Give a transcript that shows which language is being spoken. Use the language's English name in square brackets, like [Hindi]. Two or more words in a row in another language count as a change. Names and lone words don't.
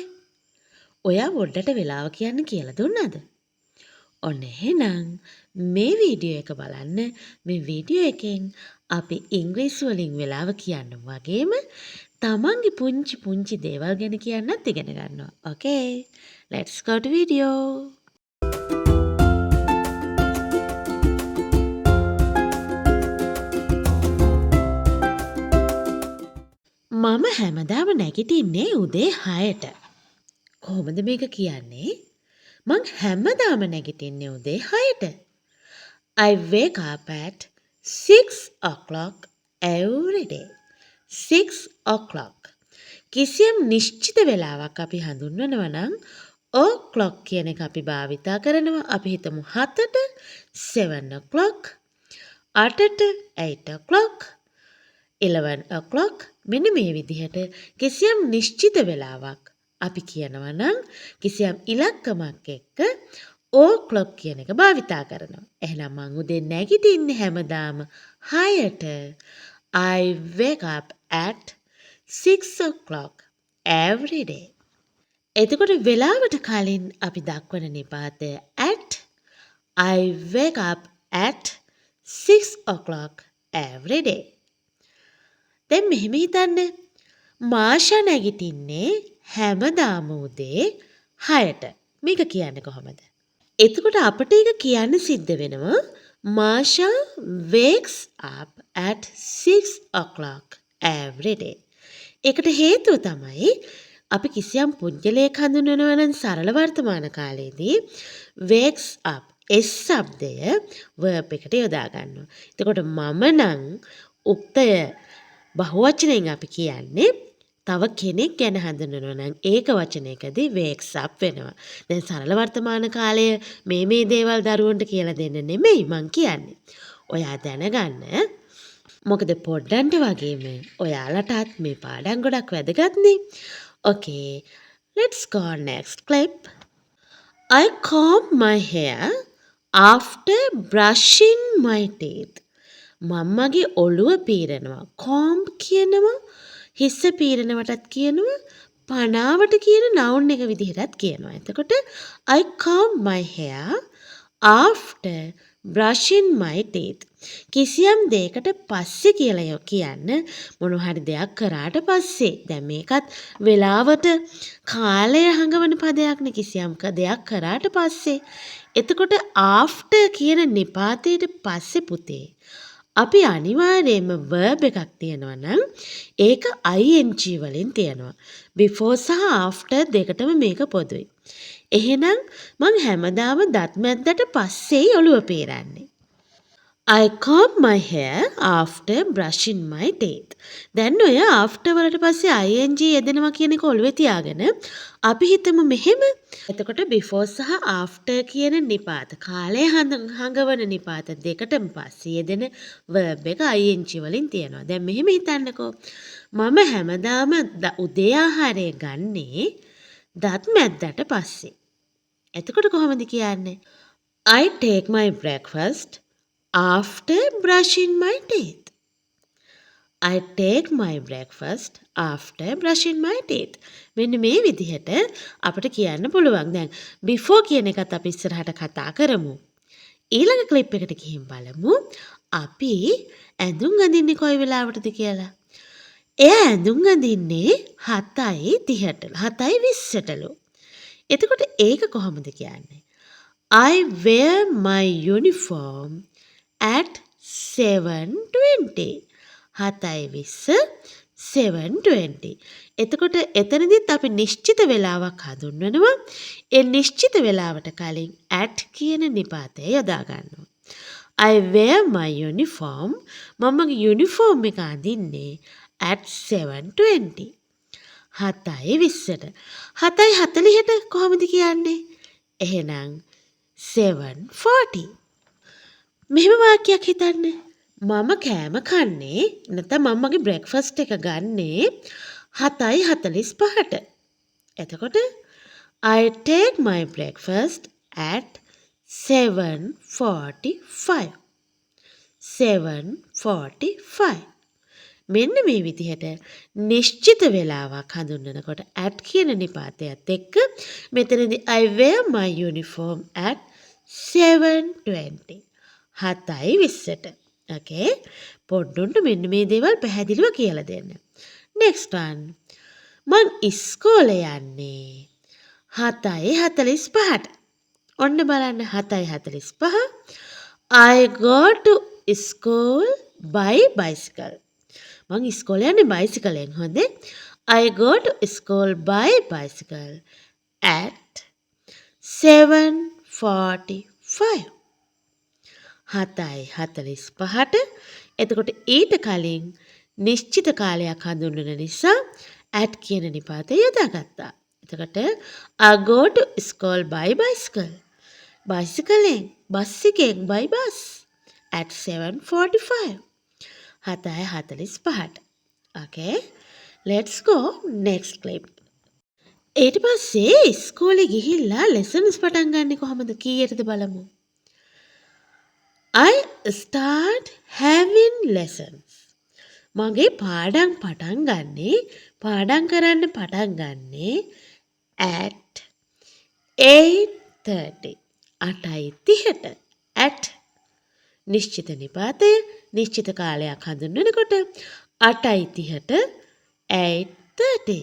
[Sinhala] ඔයා පොඩ්ඩට වෙලාව කියන්න කියලා දුන්නද? ඔන්න එහෙනම් මේ වීඩියෝ එක බලන්න. මේ වීඩියෝ එකෙන් අපි ඉංග්‍රීසි වලින් වෙලාව කියන්න වගේම තමන්ගේ පුංචි පුංචි දේවල් ගැන කියන්නත් ඉගෙන ගන්නවා. [English] Okay. Let's go to video. [Sinhala] මම හැමදාම නැගිටින්නේ උදේ 6ට. කොහොමද මේක කියන්නේ? මං හැමදාම නැගිටින්නේ උදේ 6ට. [English] I wake up at 6 o'clock every day. 6 o'clock. [Sinhala] කිසියම් නිශ්චිත වෙලාවක් අපි හඳුන්වනවා නම් o'clock කියන එක අපි භාවිතා කරනවා. අපි හිතමු 7ට 7 o'clock, 8ට 8 o'clock, 11 o'clock. මෙන්න මේ විදිහට කිසියම් නිශ්චිත වෙලාවක් අපි කියනවා නම් කිසියම් ඉලක්කමක් එක්ක o'clock කියන එක භාවිතා කරනවා. එහෙනම් මං උදේ නැගිටින්නේ හැමදාම 6ට. [English] I wake up at 6 o'clock every day. [Sinhala] එතකොට වෙලාවට කලින් අපි දක්වන නිපාතය at. [English] I wake up at 6 o'clock every day. [Sinhala] දැන් මෙහෙම හිතන්න. මාෂා නැගිටින්නේ හැමදාම උදේ 6ට. මේක කියන්නේ කොහොමද? එතකොට අපිට ඒක කියන්න සිද්ධ වෙනවා මාෂා [English] wakes up at 6 o'clock every day. [Sinhala] ඒකට හේතුව තමයි අපි කිසියම් පුජ්‍යලයක් හඳුන්වනවා නම් සරල වර්තමාන කාලයේදී [English] wakes up [Sinhala] s શબ્දය verb එකට යොදා ගන්නවා. එතකොට මම නම් උක්තය බහුවචනයෙන් අපි කියන්නේ තව කෙනෙක් ගැන හඳුන්වනවා නම් ඒක වචනයකදී [English] wakes up [Sinhala] වෙනවා. දැන් සරල වර්තමාන කාලය මේ දේවල් දරුවන්ට කියලා දෙන්න නෙමෙයි මං කියන්නේ. ඔයා දැනගන්න. මොකද පොඩ්ඩන්ට වගේම ඔයාලටත් මේ පාඩම් ගොඩක් වැදගත්නේ. [English] Okay, let's go next clip. I comb my hair after brushing my teeth. [Sinhala] මම්මගේ ඔළුව පීරනවා. comb කියනවා හිස පීරනවටත් කියනවා පනාවට කියන noun එක විදිහටත් කියනවා. [English] එතකොට I comb my hair after brushing my teeth. [Sinhala] කිසියම් දෙයකට පස්සේ කියලා කියන්න මොනවා හරි දෙයක් කරාට පස්සේ. දැන් මේකත් වෙලාවට කාලය හඟවන පදයක්නේ කිසියම් දෙයක් කරාට පස්සේ. එතකොට after කියන නිපාතයට පස්සේ පුතේ අපි අනිවාර්යයෙන්ම verb එකක් තියෙනවා නම් ඒක ing වලින් තියෙනවා. before සහ after දෙකටම මේක පොදුයි. එහෙනම් මං හැමදාම දත් මැද්දට පස්සේ ඔළුව පීරන්නේ. [English] I comb my hair after brushing my teeth. [Sinhala] දැන් ඔය after වලට පස්සේ ing යෙදෙනවා කියන එක ඔළුවේ තියාගෙන අපි හිතමු මෙහෙම. එතකොට before සහ after කියන නිපාත කාලය හඟවන නිපාත දෙකටම පස්සේ යෙදෙන verb එක ing වලින් තියෙනවා. දැන් මෙහෙම හිතන්නකෝ. මම හැමදාම උදේ ආහාරය ගන්නේ දත් මැද්දට පස්සේ. එතකොට කොහොමද කියන්නේ? [English] I take my breakfast after brushing my teeth. I take my breakfast after brushing my teeth. [Sinhala] මෙන්න මේ විදිහට අපිට කියන්න පුළුවන්. දැන් before කියන එකත් අපි ඉස්සරහට කතා කරමු. ඊළඟ clip එකට ගිහින් බලමු අපි ඇඳුම් අඳින්නේ කොයි වෙලාවටද කියලා. එයා ඇඳුම් අඳින්නේ 7:30ට 7:20ටලු. එතකොට ඒක කොහොමද කියන්නේ? [English] I wear my uniform at 7:20. 7:20 7:20. [Sinhala] එතකොට එතනදිත් අපි නිශ්චිත වෙලාවක් හඳුන්වනවා. ඒ නිශ්චිත වෙලාවට කලින් at කියන නිපාතය යොදා ගන්නවා. [English] I wear my uniform. [Sinhala] මමගේ යුනිෆෝම් එක අඳින්නේ [English] at 7:20. [Sinhala] 7:20ට. 7:40ට කොහොමද කියන්නේ? එහෙනම් 7:40. මෙහෙම වාක්‍යයක් හිතන්න. මම කෑම කන්නේ නැත්නම් මම්මගේ බ්‍රෙක්ෆාස්ට් එක ගන්නේ 7:45ට. [English] එතකොට I take my breakfast at 7:45. 7:45. [Sinhala] මෙන්න මේ විදිහට නිශ්චිත වේලාවක් හඳුන්වනකොට at කියන නිපාතයත් එක්ක මෙතනදී [English] I wear my uniform at 7:20. [Sinhala] 7:20ට. Okay? පොඩ්ඩුන්ට මෙන්න මේ දේවල් පැහැදිලිව කියලා දෙන්න. [English] Next one. [Sinhala] මං ඉස්කෝලේ යන්නේ 7:45ට. ඔන්න බලන්න 7:45. [English] I go to school by bicycle. [Sinhala] මං ඉස්කෝලේ යන්නේ බයිසිකලෙන්. හොඳේ. [English] I go to school by bicycle at 7:45. [Sinhala] 7:45ට. එතකොට ඊට කලින් නිශ්චිත කාලයක් හඳුන්වන නිසා at කියන නිපාතය යොදාගත්තා. [English] එතකොට I go to school by bicycle. [Sinhala] බයිසිකලෙන් බස් එකෙන් [English] by bus at 7:45. [Sinhala] 7:45ට. Okay. [English] Let's go next clip. [Sinhala] ඊට පස්සේ ඉස්කෝලේ ගිහිල්ලා lessons පටන් ගන්නෙ කොහමද කීයටද බලමු. [English] I start having lessons. [Sinhala] මගේ පාඩම් පටන් ගන්නේ පාඩම් කරන්න පටන් ගන්නේ [English] at 8:30. [Sinhala] 8:30ට. at නිශ්චිත නිපාතය නිශ්චිත කාලයක් හඳුන්වනකොට 8:30ට 8:30.